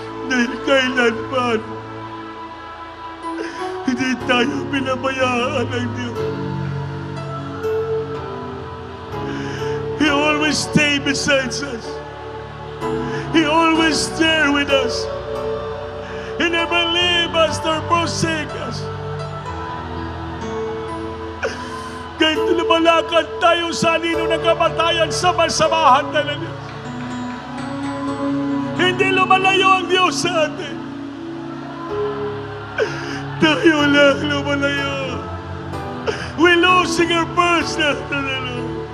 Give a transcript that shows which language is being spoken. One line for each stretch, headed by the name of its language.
Filipino: Dahil kailanman hindi tayo pinabayaan ng Diyos.
English: He always stay beside us. He always there with us. He never leave us nor forsake us.
Filipino: Kahit lumalakad tayo sa anino ng kamatayan, sama-samahan tayo ng Diyos. Hindi lumalayo ang Diyos sa atin. Tayo lang lumalayo.
English: We're losing our first love to the Lord.